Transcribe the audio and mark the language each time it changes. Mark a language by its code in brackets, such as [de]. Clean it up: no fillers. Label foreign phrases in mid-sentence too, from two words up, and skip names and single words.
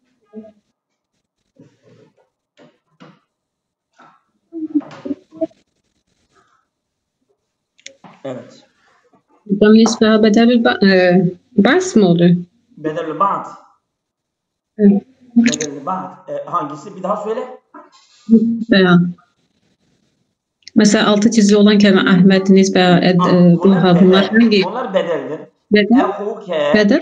[tr] Evet. [ar] بالنسبة بدل بس [tr] mı oluyor? [ar] بدل البعض. [tr] Evet. [ar] بدل البعض. [tr] Hangisi? Bir daha söyle. Veya mesela altı çizili olan kelime Ahmet, Nisbe, Bunlar bunlar bedel. hangi? Bunlar bedeldir. Bedel. Ehuke, Bedel.